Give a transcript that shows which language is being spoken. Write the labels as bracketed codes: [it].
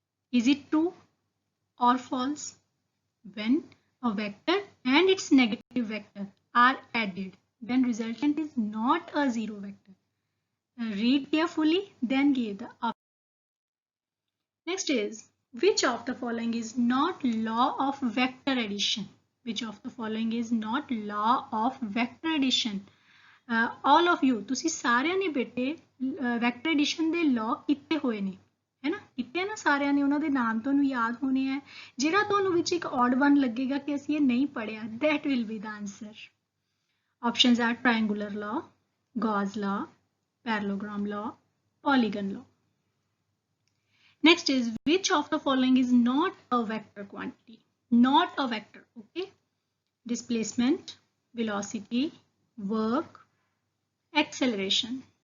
[en] Is it true or false? When a vector and its negative vector are added, then resultant is not a zero vector. Read carefully, then give the option. Next is which of the following is not law of vector addition? Which of the following is not law of vector addition? All of you, [pa] ਤੁਸੀਂ ਸਾਰਿਆਂ ਨੇ ਬੇਟੇ vector edition ਦੇ law ਕੀਤੇ ਹੋਏ ਨੇ, ਹੈ ਨਾ, ਕੀਤੇ ਨਾ ਸਾਰਿਆਂ ਨੇ, ਉਹਨਾਂ ਦੇ ਨਾਮ ਤੁਹਾਨੂੰ ਯਾਦ ਹੋਣੇ ਹੈ। ਜਿਹੜਾ ਤੁਹਾਨੂੰ ਵਿੱਚ ਇੱਕ odd one ਲੱਗੇਗਾ ਕਿ ਅਸੀਂ ਇਹ ਨਹੀਂ ਪੜਿਆ, [en] that will be the answer. Options are triangular law, Gauss law, parallelogram law, polygon law. Next is which of the following is not a vector quantity? Not a vector, okay? Displacement, velocity, work, acceleration.